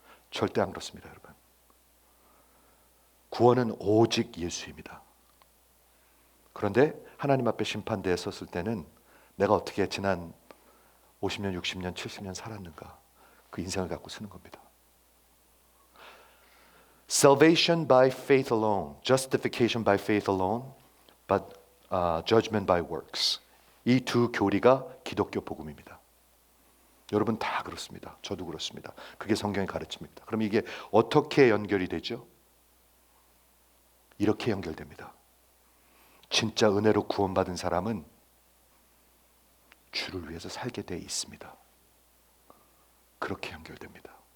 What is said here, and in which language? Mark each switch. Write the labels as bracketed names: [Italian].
[Korean] 절대 안 그렇습니다, 여러분. 구원은 오직 예수입니다. 그런데 하나님 앞에 심판대에 섰을 때는 내가 어떻게 지난 50년, 60년, 70년 살았는가, 그 인생을 갖고 쓰는 겁니다. [English] Salvation by faith alone, justification by faith alone, but judgment by works. [Korean] 이 두 교리가 기독교 복음입니다. 여러분 다 그렇습니다. 저도 그렇습니다. 그게 성경의 가르침입니다. 그럼 이게 어떻게 연결이 되죠? 이렇게 연결됩니다. 진짜 은혜로 구원받은 사람은 주를 위해서 살게 돼 있습니다. 그렇게 연결됩니다.